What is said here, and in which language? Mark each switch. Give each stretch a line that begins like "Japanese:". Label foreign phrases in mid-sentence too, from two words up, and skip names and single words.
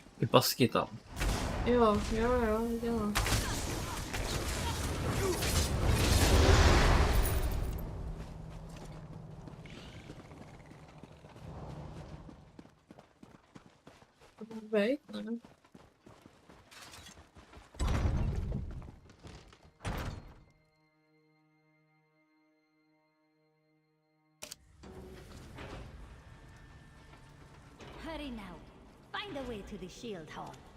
Czech: Ty pasky tam. Jo, viděla. To má být, ne?
English: Hurry now. Find a way to the shield hall.